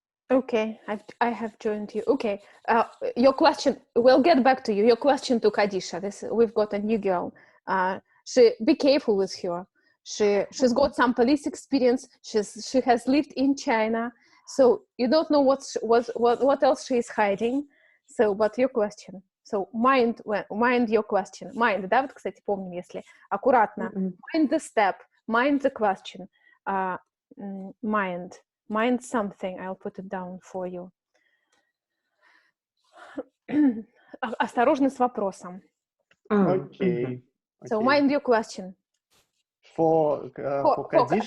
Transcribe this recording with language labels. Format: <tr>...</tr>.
<en>Okay, I have joined you. Okay, your question. We'll get back to you. Your question to Kadisha. We've got a new girl. Be careful with her. She's got some police experience. She has lived in China, so you don't know what else she is hiding. So, but your question. So mind your question.</en> <ru>Mind, да, вот, кстати, помним, если аккуратно.</ru> <en>Mind the step. Mind the question. Mind something. I'll put it down for you.</en> <ru>Осторожно с вопросом.</ru> <en>Okay. So, mind your question. For Kadisha.</en>